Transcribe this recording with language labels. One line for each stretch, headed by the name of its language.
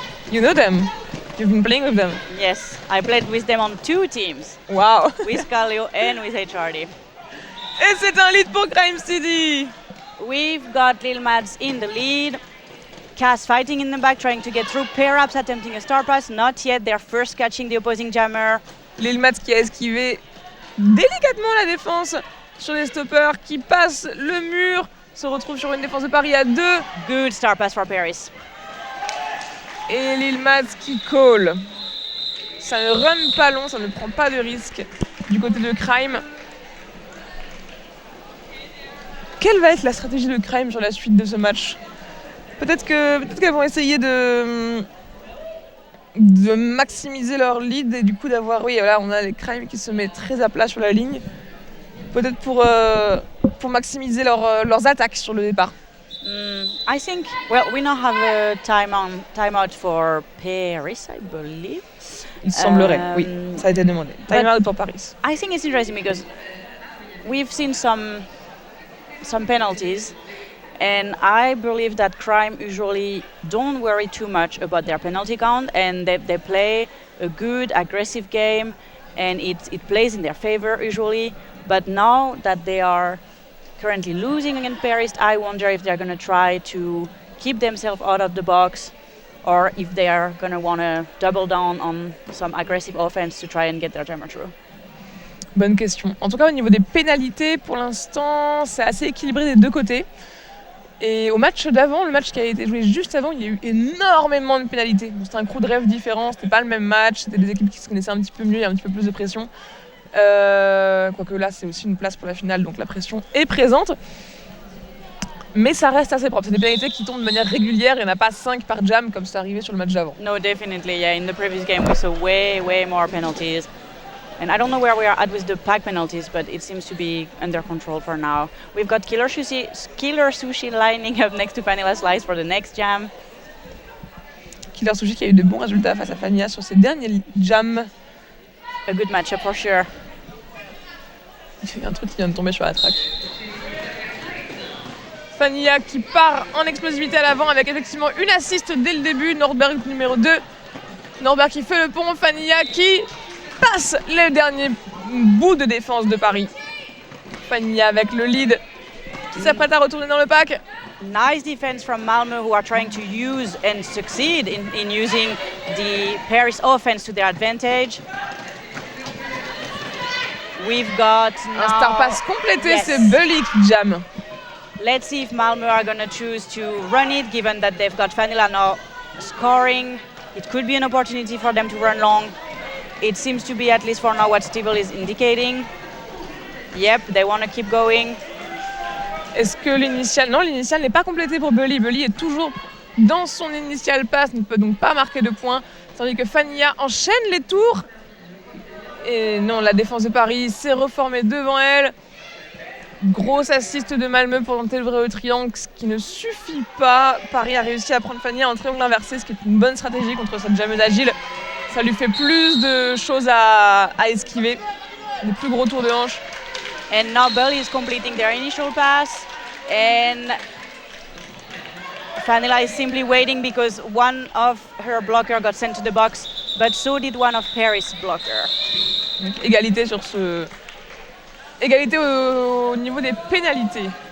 English: You know them. You've been playing with them. Yes, I played with them on 2 teams. Wow. With Calio and with HRD.
French: Et c'est un lead pour Crime City.
English: We've got Lil Mads in the lead. Cass fighting in the back, trying to get through. Pair-ups attempting a star pass. Not yet. They're first catching the opposing jammer.
French: Lil Mads qui a esquivé délicatement la défense sur les stoppers, qui passe le mur, se retrouve sur une défense de Paris à 2.
English: Good star pass for Paris.
French: Et Lil Mads qui call. Ça ne run pas long, ça ne prend pas de risque du côté de Crime. Quelle va être la stratégie de Crime sur la suite de ce match? Peut-être qu'elles vont essayer de maximiser leur lead et du coup d'avoir... Oui, voilà, on a les Crime qui se mettent très à plat sur la ligne. Peut-être pour maximiser leurs attaques sur le départ.
English: I think, well, we now have a timeout for Paris, I believe.
French: Il semblerait, oui, ça a été demandé. Timeout pour Paris.
English: I think it's interesting because we've seen some penalties, and I believe that Crime usually don't worry too much about their penalty count, and they play a good, aggressive game, and it plays in their favor usually. But now that they are currently losing against Paris, I wonder if they're going to try to keep themselves out of the box, or if they are going to want to double down on some aggressive offense to try and get their jammer through.
French: Bonne question. En tout cas, au niveau des pénalités, pour l'instant, c'est assez équilibré des deux côtés. Et au match d'avant, le match qui a été joué juste avant, il y a eu énormément de pénalités. Donc, c'était un crew de rêve différent, c'était pas le même match, c'était des équipes qui se connaissaient un petit peu mieux, il y a un petit peu plus de pression. Quoique là, c'est aussi une place pour la finale, donc la pression est présente. Mais ça reste assez propre. C'est des pénalités qui tombent de manière régulière. Il n'y en a pas 5 par jam comme c'est arrivé sur le match d'avant.
English: No, definitely. Yeah, in the previous game we saw way more penalties. And I don't know where we are at with the pack penalties, but it seems to be under control for now. We've got Killer Sushi lining up next to Vanilla Slice for the next jam.
French: Killer Sushi qui a eu de bons résultats face à Fania sur ses derniers jams.
English: A good matchup for sure.
French: Il y a un truc qui vient de tomber sur la track. Fania qui part en explosivité à l'avant avec effectivement une assist dès le début. Nordberg numéro 2. Nordberg qui fait le pont. Fania qui passe le dernier bout de défense de Paris. Fania avec le lead qui s'apprête à retourner dans le pack.
English: Nice defense from Malmö, who are trying to use and succeed in using the Paris offense to their advantage. We've got now...
French: Un star pass complété,
English: yes.
French: C'est Bully qui jam.
English: Let's see if Malmö are going to choose to run it, given that they've got Vanilla now scoring. It could be an opportunity for them to run long. It seems to be, at least for now, what Stiebel is indicating. Yep, they want to keep going.
French: Est-ce que l'initial... Non, l'initial n'est pas complété pour Bully. Bully est toujours dans son initial pass, ne peut donc pas marquer de points. Tandis que Fania enchaîne les tours. Et non, la défense de Paris s'est reformée devant elle. Grosse assist de Malmö pour tenter le vrai triangle, ce qui ne suffit pas. Paris a réussi à prendre Fanny en triangle inversé, ce qui est une bonne stratégie contre cette jammeuse agile. Ça lui fait plus de choses à esquiver, des plus gros tours de hanche.
English: And now Belly is completing their initial pass, and Fanila is simply waiting because one of her blocker got sent to the box, but so did one of Paris' blocker.
French: Donc, égalité sur ce... Égalité au niveau des pénalités.